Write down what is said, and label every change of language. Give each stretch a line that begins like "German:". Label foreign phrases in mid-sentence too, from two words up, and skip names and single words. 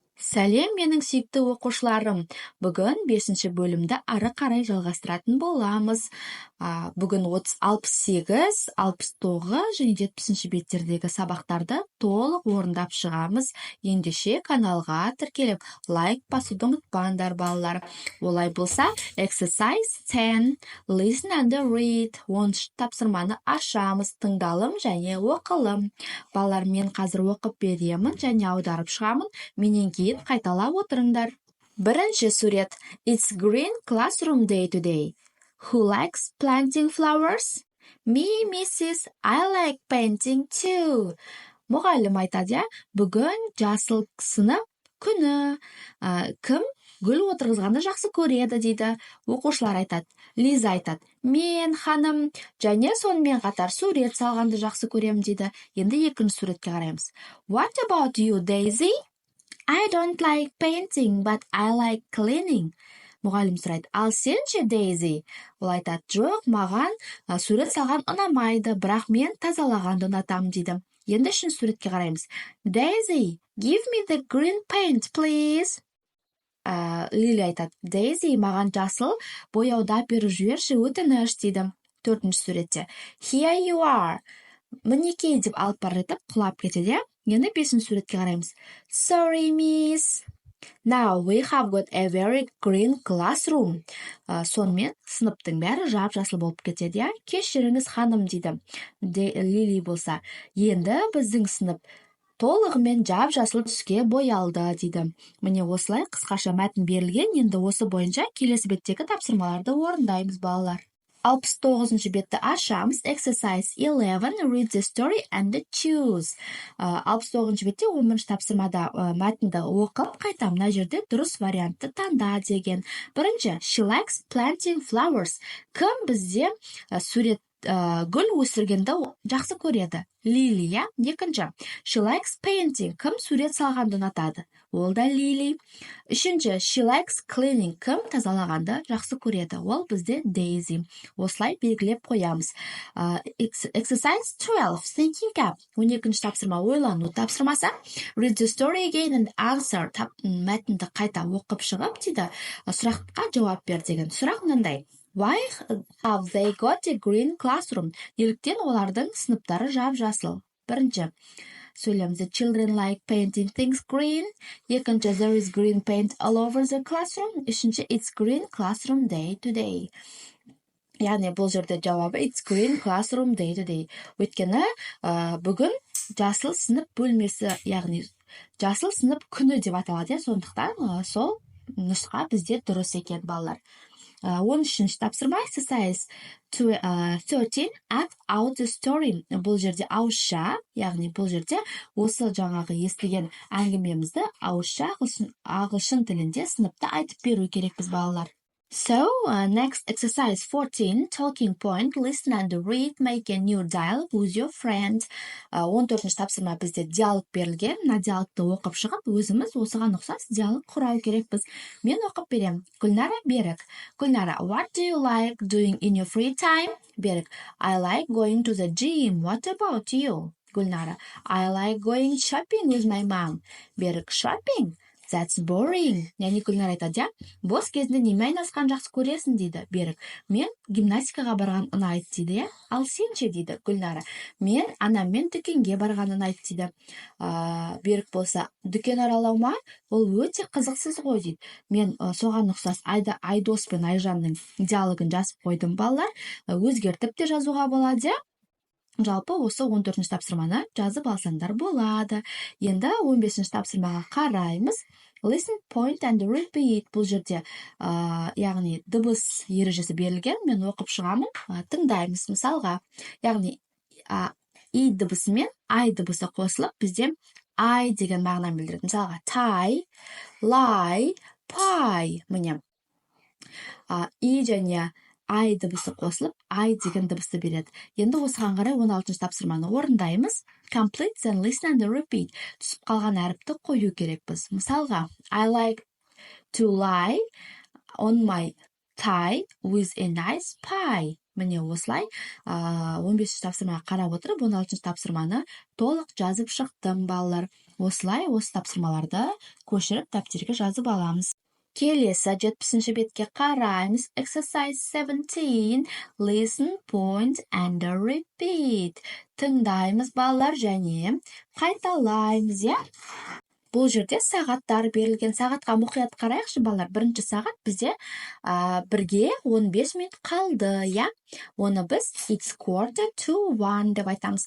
Kazakh: Сәлем, менің сүйікті оқушыларым. Бүгін 5-ші бөлімді ары қарай жалғастыратын боламыз. Бүгін 68, 69 және 70-ші беттердегі сабақтарды толық орындап шығамыз. Ендеше каналға тіркеліп, лайк басуды ұмытпаңдар, балалар. Олай болса, exercise 10,
English: listen and read.
Kazakh: 10-шы тапсырманы ашамыз, тыңдалым және оқылым. Балалар, мен қазір оқып беремін және аударып шығамын. Менен кейін қайталап отырыңдар. Бірінші сурет.
English: It's green classroom day today. Who likes planting flowers? Me, Mrs. I like painting too.
Kazakh: Мұғалім айтады, бүгін жасыл сынып күні. Кім гүл отырғызғанды жақсы көреді дейді. Оқушылар айтады. Лиза айтады. Мен, ханым, және сонымен қатар сурет салғанды жақсы көрем дейді. Енді екінші суретке қараймыз.
English: What about you, Daisy? I don't like painting, but I like cleaning.
Kazakh: Мұғалім сұрайды, ал сен ше, Дейзи? Ол айтады, жоқ, маған сурет салған ұнамайды, бірақ мен тазалағанды ұнатамын дейді. Енді үшінші суретке қараймыз.
English: Daisy, give me the green paint, please.
Kazakh: Лили айтады, Дейзи, маған жасыл бояуды беріп жіберші, өтініш дейді. Төртінші суретте.
English: Here you are.
Kazakh: Мінекей деп алып бара жатып құлап кетеді. Енді бесінші суретке қараймыз.
English: Sorry, miss. Now we have got a very green classroom.
Kazakh: Сонымен сыныптың бәрі жап-жасыл болып кетеді. Кешіріңіз, ханым дейді. Лили болса, енді біздің сынып толығымен жап-жасыл түске боялды дейді. Міне осылай қысқаша мәтін берілген. Енді осы бойынша келесі беттегі тапсырмаларды орындаймыз, балалар. 69-шы бетті ашамыз. Exercise 11.
English: Read the story and choose.
Kazakh: 69-шы бетте 11-ші тапсырмада мәтінді оқып, қайта мына жерде дұрыс вариантты таңда деген. Бірінші,
English: she likes planting flowers.
Kazakh: Кім бізде сурет гүл өсіргенді жақсы көреді? Лили, екінші,
English: she likes painting.
Kazakh: Кім сурет салғанды ұнатады? Ол да Лили. Үшінші,
English: she likes cleaning.
Kazakh: Кім тазалағанды жақсы көреді? Ол бізде Дейзи. Осылай белгілеп қоямыз.
English: Exercise 12. Thinking up.
Kazakh: 12-ші тапсырма ойлану тапсырмасы.
English: Read the story again and answer.
Kazakh: Мәтінді қайта оқып шығып дейді. Сұраққа жауап бер деген. Сұрақ мынандай.
English: Why have they got a green classroom?
Kazakh: Неліктен олардың сыныптары жап-жасыл? Бірінші, сөйлеміз.
English: The children like painting things green. Екінші, there is green paint all over the classroom. Үшінші, it's green classroom day today.
Kazakh: Яғни бұл жерде жауабы
English: it's green classroom day today.
Kazakh: Өйткені бүгін жасыл сынып бөлмесі, яғни жасыл сынып күні деп аталады. Сондықтан сол нұсқа бізде дұрыс екен, балалар. 13-ші тапсырма. Exercise 13.
English: Act out the story.
Kazakh: Бұл жерде ауызша, яғни бұл жерде осы жаңағы естіген әңгімемізді ауызша ағылшын тілінде сыныпта айтып беру керекпіз, балалар.
English: So, next exercise 14, talking point, listen and read, make a new dialogue with your friend.
Kazakh: 14-ші тапсырма бізде диалог берілген. Мына диалогты оқып шығып, өзіміз осыған ұқсас диалог құрау керекпіз. Мен оқып берем. Гүлнара, Берік. Гүлнара,
English: what do you like doing in your free time? Берік, I like going to the gym. What about you? Гүлнара, I like going shopping with my mom. Берік, shopping? That's boring.
Kazakh: Яғни Гүлнар айтады, бос кезінде неме айналысқан жақсы көресің дейді. Берік, мен гимнастикаға барған ұнайды дейді. Ал сен ше дейді Гүлнара, мен анаммен дүкенге барған ұнайды дейді. Берік болса, дүкен аралау ма? Ол өте қызықсыз ғой дейді. Мен соған ұқсас Айдос пен Айжанның диалогын жазып қойдым, балалар. Өзгертіп те жазуға болады. Жалпы осы 14-ші тапсырманы жазып алсаңдар болады. Енді 15-ші тапсырмаға қараймыз.
English: Listen, point and repeat.
Kazakh: Бұл жерде, яғни дыбыс ережесі берілген. Мен оқып шығамын, тыңдаймыз мысалға. Яғни и дыбысы мен ай дыбысы қосылып, бізде ай деген мағынаны білдіреді.
English: Мысалға, tie, lie, pie.
Kazakh: Міне, и және ай дыбысы қосылып, ай деген дыбысты береді. Енді осыған қарай 16-ші тапсырманы орындаймыз.
English: Complete and listen and repeat.
Kazakh: Түсіп қалған әріпті қою керекпіз. Мысалға,
English: I like to lie on my tie with a nice pie.
Kazakh: Міне осылай 15-ші тапсырмаға қарап отырып, 16-ші тапсырманы толық жазып шықтым, балалар. осылай осы тапсырмаларды көшіріп дәптерге жазып аламыз. Келесі 70-ші бетке қараймыз.
English: Exercise 17. Listen, point and repeat.
Kazakh: Тыңдаймыз балалар және қайталаймыз, иә? Бұл жерде сағаттар берілген. Сағатқа мұқият қарайықшы балалар. Бірінші сағат бізде бірге 15 минут қалды, иә? Оны біз it's 1:45 деп айтамыз.